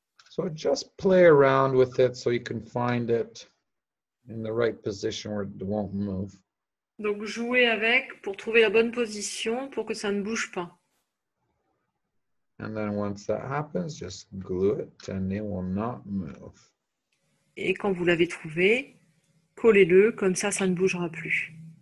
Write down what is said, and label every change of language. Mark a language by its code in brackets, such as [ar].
[en] So just play around with it so you can find it in the right position where it won't move. [fr] Donc, jouer avec pour trouver la bonne position pour que ça ne bouge pas. [en] And then once that happens, just glue it and it will not move. [fr] Et quand vous l'avez trouvé, collez-le, comme ça ne bougera plus.